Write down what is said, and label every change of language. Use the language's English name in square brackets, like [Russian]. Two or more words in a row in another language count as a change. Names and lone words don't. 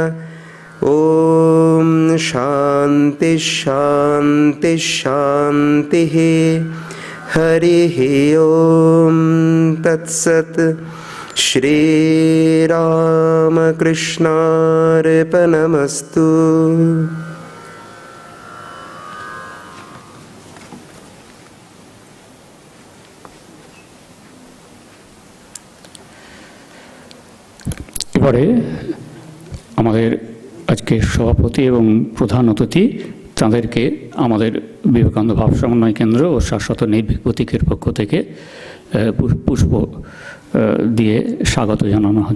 [Sanskrit] ॐ शान्ति शान्ति शान्तिः। हरिः ओम। तत्सत्। श्रीरामकृष्णार्पणमस्तु। [Bangla] এবারে আমাদের আজকে সভাপতি এবং প্রধান অতিথি, তাদেরকে আমাদের বিবেকানন্দ ভাব সমন্বয় কেন্দ্র ও শাশ্বত নির্ভীক প্রতীকের পক্ষ থেকে পুষ্প দিয়ে স্বাগত জানানো হচ্ছে।